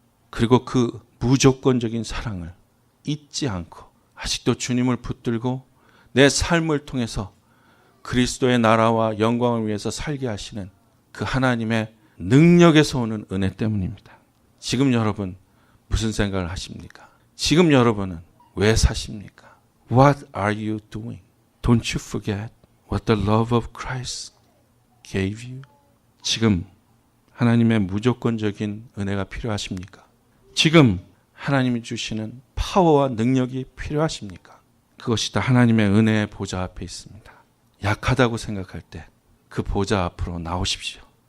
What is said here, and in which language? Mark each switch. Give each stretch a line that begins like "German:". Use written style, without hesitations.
Korean: 그리고 그 무조건적인 사랑을 잊지 않고 아직도 주님을 붙들고 내 삶을 통해서 그리스도의 나라와 영광을 위해서 살게 하시는 그 하나님의 능력에서 오는 은혜 때문입니다. 지금 여러분 무슨 생각을 하십니까? 지금 여러분은 왜 사십니까?
English: What are you doing? Don't you forget what the love of Christ gave you?
Korean: 지금 하나님의 무조건적인 은혜가 필요하십니까? 지금 하나님이 주시는 파워와 능력이 필요하십니까? 그것이 다 하나님의 은혜의 보좌 앞에 있습니다. 약하다고 생각할 때 그 보좌 앞으로 나오십시오.